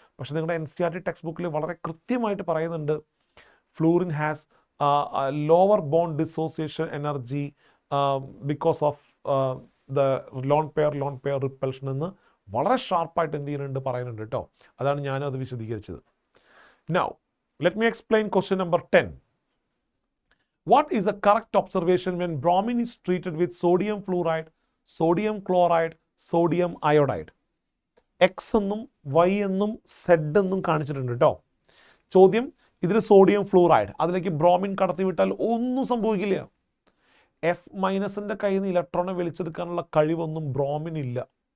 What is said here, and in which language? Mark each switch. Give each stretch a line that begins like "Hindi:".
Malayalam: പക്ഷേ നിങ്ങളുടെ NCERT text ബുക്കിൽ വളരെ കൃത്യമായിട്ട് പറയുന്നുണ്ട്
English: fluorine has lower bond dissociation energy because of the lone pair repulsion
Malayalam: എന്ന് വളരെ ഷാർപ്പായിട്ട് എന്ത് ചെയ്യുന്നുണ്ട്? പറയുന്നുണ്ട് കേട്ടോ. അതാണ് ഞാനും അത് വിശദീകരിച്ചത്.
English: Now let me explain question number 10. What is the correct observation when bromine is treated with sodium fluoride, sodium chloride, sodium iodide?
Malayalam: X എന്നും Y എന്നും Z എന്നും കാണിച്ചിട്ടുണ്ട് കേട്ടോ. ചോദ്യം, ഇതിൽ സോഡിയം ഫ്ലൂറൈഡ്, അതിലേക്ക് ബ്രോമിൻ കടത്തിവിട്ടാൽ ഒന്നും സംഭവിക്കില്ല. F- കയ്യിൽ നിന്ന് ഇലക്ട്രോണെ വലിച്ചെടുക്കാനുള്ള കഴിവൊന്നും ബ്രോമിനില്ല.